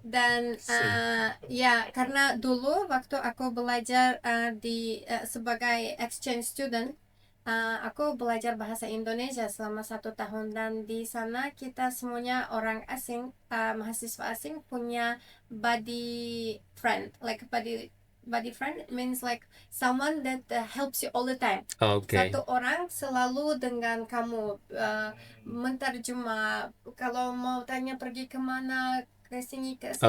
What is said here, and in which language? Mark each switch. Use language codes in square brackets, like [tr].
[id] Dan ya, karena dulu waktu aku belajar sebagai exchange student, aku belajar bahasa Indonesia selama 1 tahun, dan di sana kita semuanya orang asing, mahasiswa asing punya buddy friend. [en] Like buddy friend means like someone that helps you all the time. [id] Oke. Satu orang selalu dengan kamu, menterjemah, kalau mau tanya pergi kemana, ke sini ke situ,